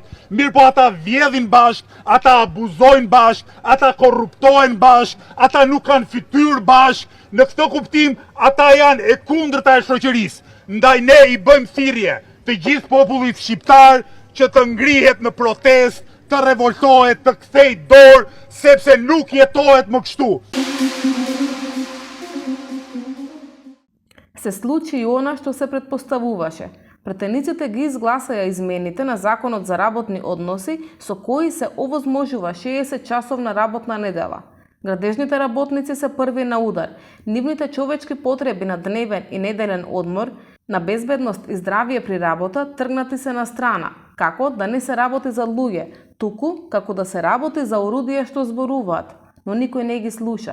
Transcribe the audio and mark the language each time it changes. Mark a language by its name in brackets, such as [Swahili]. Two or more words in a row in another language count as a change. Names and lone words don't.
[Albanian] Mirë po ata vjedhin bashk, ata abuzojnë bashk, ata korruptojnë bashk, ata nuk kanë fytyrë bashk. Në këtë kuptim, ata janë e kundërta e shoqërisë. Ndaj ne i bëjmë thirrje të gjithë popullit shqiptar që të ngrihet në protest, të revoltohet, të kthej dorë, sepse nuk jetohet më kështu. [Macedonian] Се случи и она што се предпоставуваше. Претениците ги изгласаја измените на Законот за работни односи со кои се овозможува 60-часовна работна недела. Градежните работници се први на удар. Нивните човечки потреби на дневен и неделен одмор, на безбедност и здравие при работа тргнати се на страна, како да не се работи за луѓе, туку како да се работи за орудија што зборуваат, но никој не ги слуша.